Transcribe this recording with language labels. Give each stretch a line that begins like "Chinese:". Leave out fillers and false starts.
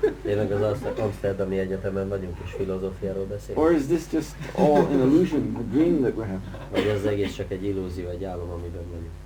Hungarian: Tényleg az Amsterdami Egyetemen vagyunk és filozófiáról beszélünk?
English: Or is this just all an illusion, a dream that we're having?
Hungarian: Vagy ez egész csak egy illúzió, egy álom, amiben vagyunk?